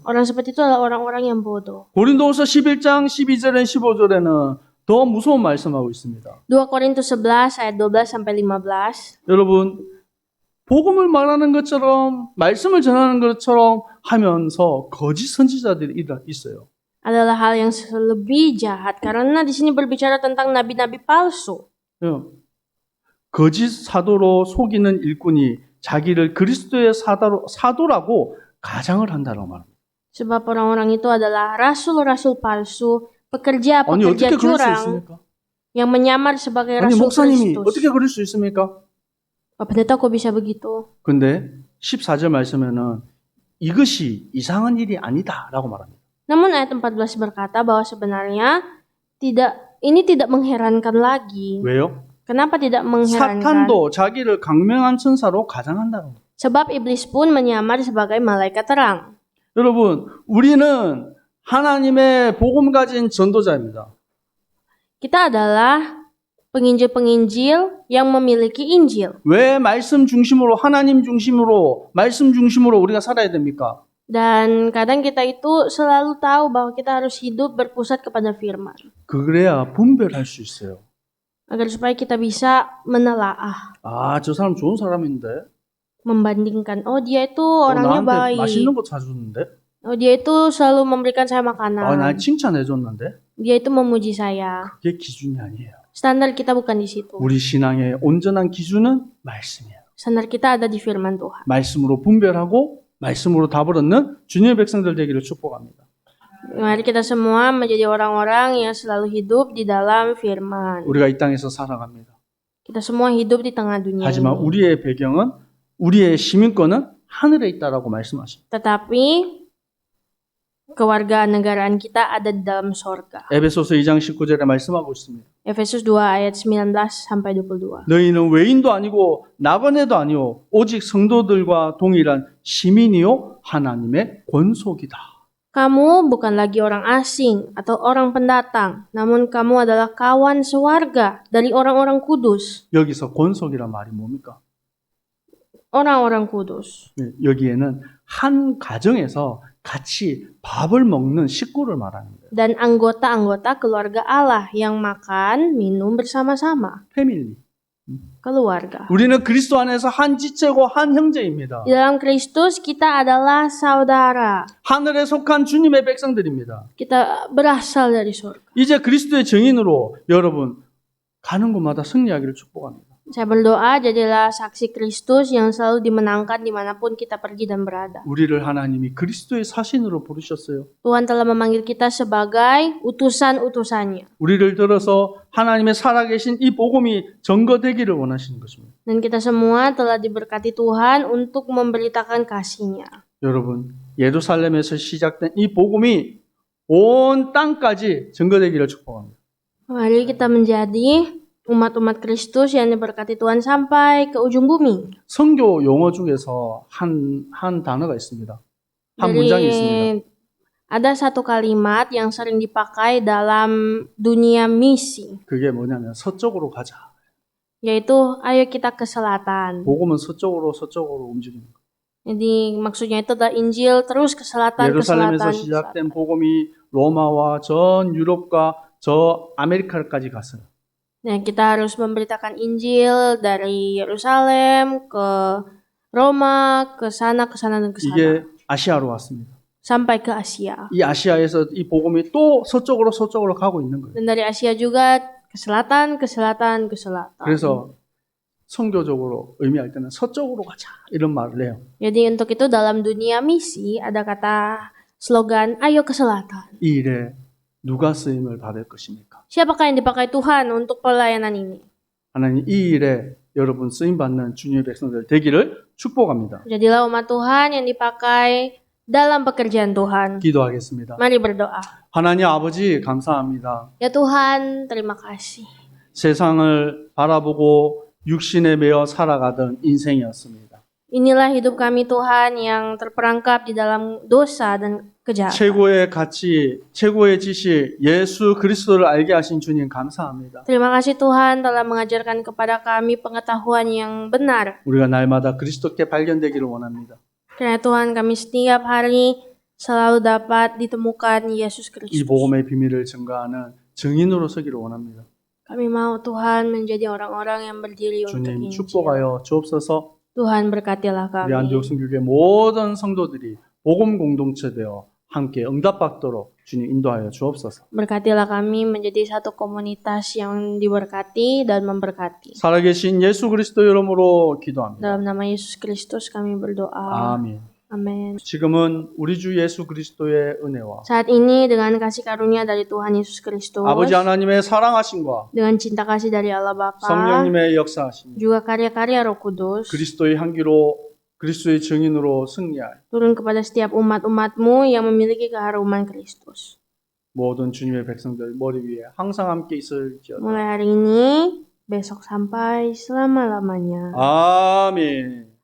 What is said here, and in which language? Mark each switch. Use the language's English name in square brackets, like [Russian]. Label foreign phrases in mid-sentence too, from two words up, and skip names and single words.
[Indonesian] Orang seperti itu adalah orang-orang yang bodoh. [Korean] 고린도후서 11장 12절에 15절에는 더 무서운 말씀하고 있습니다. [Indonesian] 2 Korintus 11 ayat 12 sampai 15. [Korean] 여러분 복음을 말하는 것처럼 말씀을 전하는 것처럼 하면서 거짓 선지자들이 있어요. [Indonesian] Adalah hal yang lebih jahat karena di sini berbicara tentang nabi-nabi palsu. [Korean] 거짓 사도로 속이는 일꾼이 자기를 그리스도의 사도라고 가장을 한다고 말합니다. [Indonesian] Sebab orang-orang itu adalah rasul-rasul palsu, [Korean] 아니 [Indonesian] pekerja-pekerja [Korean] 어떻게 그럴 수 [Indonesian] curang [Korean] 있습니까? [Indonesian] yang menyamar sebagai [Korean] 아니 [Indonesian] rasul [Korean] 목사님이 [Indonesian] Kristus. [Korean] 어떻게 그럴 수 있습니까? [Indonesian] Pak Pendeta kok bisa begitu? [Korean] 근데 14절 말씀에는 이것이 이상한 일이 아니다라고 말합니다. [Indonesian] Namun ayat 14 berkata bahwa sebenarnya ini tidak mengherankan lagi. [Korean] 왜요? [Indonesian] Kenapa tidak mengherankan? [Korean] 사탄도 자기를 강명한 천사로 가장한다고. [Indonesian] Sebab iblis pun menyamar sebagai malaikat terang. [Korean] 여러분, 우리는 하나님의 복음 가진 전도자입니다. [Indonesian] Kita adalah penginjil-penginjil yang memiliki Injil. [Korean] 왜 말씀 중심으로 하나님 중심으로 말씀 중심으로 우리가 살아야 됩니까? [Indonesian] Dan kadang kita itu selalu tahu bahwa kita harus hidup berpusat kepada firman. [Korean] 그래야 분별할 수 있어요. [Indonesian] Agar supaya kita bisa menelaah, [Korean] 아, 저 사람 좋은 사람인데. [Indonesian] membandingkan, oh dia itu orangnya [Korean] 나한테 [Indonesian] baik. [Korean] 맛있는 거 사주는데. [Indonesian] Oh dia itu selalu memberikan saya 아, makanan. [Korean] 날 칭찬해 줬는데. [Indonesian] Dia itu memuji saya. [Korean] 그게 기준이 아니에요. [Indonesian] Standar kita bukan di situ. [Korean] 우리 신앙의 온전한 기준은 말씀이에요. [Indonesian] Standar kita ada di firman Tuhan. [Korean] 말씀으로 분별하고 말씀으로 답을 얻는 주님의 백성들 되기를 축복합니다. [Indonesian] Mari kita semua menjadi orang-orang yang selalu hidup di dalam firman. [Korean] 우리가 이 땅에서 살아갑니다. [Indonesian] Kita semua hidup di tengah dunia [Korean] 하지만 [Indonesian] ini. [Korean] 우리의 배경은 우리의 시민권은 하늘에 있다라고 말씀하십니다. [Indonesian] Tetapi kewarganegaraan kita ada di dalam sorga. [Korean] 에베소서 2장 19절에 말씀하고 있습니다. [Indonesian] Efesus 2 ayat 19 sampai 22. [Korean] 너희는 외인도 아니고 나그네도 아니오 오직 성도들과 동일한 시민이요 하나님의 권속이다. [Indonesian] Kamu bukan lagi orang asing atau orang pendatang, namun kamu adalah kawan sewarga dari orang-orang kudus. [Korean] 여기서 권속이란 말이 뭡니까? [Indonesian] Orang-orang kudus. [Korean] 네, 여기에는 한 가정에서 같이 밥을 먹는 식구를 말하는 거예요. [Indonesian] Dan anggota-anggota keluarga Allah yang makan, minum bersama-sama. [Korean] 패밀리. [Indonesian] Keluarga. [Korean] 우리는 그리스도 안에서 한 지체고 한 형제입니다. [Indonesian] Di dalam Kristus kita adalah saudara. [Korean] 하늘에 속한 주님의 백성들입니다. [Indonesian] Kita berasal dari surga. [Korean] 이제 그리스도의 증인으로 여러분 가는 곳마다 승리하기를 축복합니다. [Indonesian] Saya berdoa jadilah saksi Kristus yang selalu dimenangkan dimanapun kita pergi dan berada. [Korean] 우리를 하나님이 그리스도의 사신으로 부르셨어요. [Indonesian] Tuhan telah memanggil kita sebagai utusan-utusannya. [Korean] 우리를 들어서 하나님의 살아계신 이 복음이 전거되기를 원하시는 것입니다. [Indonesian] Dan kita semua telah diberkati Tuhan untuk memberitakan kasih-Nya. [Korean] 여러분, 예루살렘에서 시작된 이 복음이 온 땅까지 전거되기를 축복합니다. [Indonesian] Mari kita menjadi umat-umat Kristus yang diberkati Tuhan sampai ke ujung bumi. [Korean] 성교 용어 중에서 한 단어가 있습니다. 한 문장이 있습니다. [Indonesian] Ada satu kalimat yang sering dipakai dalam dunia misi, [Korean] 그게 뭐냐면 서쪽으로 가자. [Indonesian] yaitu ayo kita ke selatan. [Korean] 복음은 서쪽으로 움직이는 거예요. [Indonesian] Jadi maksudnya itu adalah Injil terus ke selatan, ke selatan. [Korean] 예루살렘에서 시작된 복음이 로마와 전 유럽과 저 아메리카까지 갔어요. [Indonesian] Nah, kita harus memberitakan Injil dari Yerusalem ke Roma, ke sana, dan ke sana. [Korean] 이게 아시아로 왔습니다. [Indonesian] Sampai ke Asia. [Korean] 이 아시아에서 이 복음이 또 서쪽으로 가고 있는 거예요. [Indonesian] Dan dari Asia juga ke selatan, ke selatan, ke selatan. [Korean] 그래서 선교적으로 의미할 때는 서쪽으로 가자 이런 말을 해요. [Indonesian] Jadi untuk itu dalam dunia misi ada kata slogan ayo ke selatan. [Korean] 이 일에 누가 쓰임을 받을 것입니까? [Indonesian] Siapakah yang dipakai Tuhan untuk pelayanan ini? [Korean] 하나님 이 일에 여러분 쓰임 받는 주님의 백성들 되기를 축복합니다. [Indonesian] Jadilah umat Tuhan yang dipakai dalam pekerjaan Tuhan. [Korean] 기도하겠습니다. [Indonesian] Mari berdoa. [Korean] 하나님 아버지 감사합니다. [Indonesian] Ya Tuhan, terima kasih. [Korean] 세상을 바라보고 육신에 매여 살아가던 인생이었습니다. [Indonesian] Inilah hidup kami Tuhan yang terperangkap di dalam dosa dan kejahatan. [Korean] 최고의 가치, 최고의 지식 예수 그리스도를 알게 하신 주님 감사합니다. [Indonesian] Terima kasih Tuhan telah mengajarkan kepada kami pengetahuan yang benar. [Korean] 우리가 날마다 그리스도께 발견되기를 원합니다. [Indonesian] Karena Tuhan kami setiap hari selalu dapat ditemukan Yesus [Korean] 이 [Indonesian] Kristus. [Korean] 복음의 비밀을 증거하는 증인으로 서기를 원합니다. [Indonesian] Kami mau Tuhan menjadi orang-orang yang berdiri untuk [Korean] 주님 [Indonesian] Injil. [Korean] 축복하여 주옵소서. [Indonesian] Tuhan berkatilah [Korean] 우리 [Indonesian] kami. [Korean] 안디옥 성교회 모든 성도들이 복음 공동체 되어 함께 응답받도록 주님 인도하여 주옵소서. [Indonesian] Berkatilah kami menjadi satu komunitas yang diberkati dan memberkati. [Korean] 살아계신 예수 그리스도 이름으로 기도합니다. [Indonesian] Dalam nama Yesus Kristus kami berdoa. [Korean] 아멘. [Indonesian] Amin. [Korean] 지금은 우리 주 예수 그리스도의 은혜와 [Indonesian] Saat ini dengan kasih karunia dari Tuhan Yesus Kristus, [Korean] 아버지 하나님의 사랑하심과 [Indonesian] dengan cinta kasih dari Allah Bapa, [Korean] 성령님의 역사하심, [Indonesian] juga karya-karya Roh Kudus, [Korean] 그리스도의 향기로 그리스도의 증인으로 승리할 [Indonesian] turun kepada setiap umat-umatmu yang memiliki keharuman Kristus. [Korean] 모든 주님의 백성들 머리 위에 항상 함께 있을지어다. [Indonesian] Mulai hari ini, besok sampai selama-lamanya. [Korean] 아멘.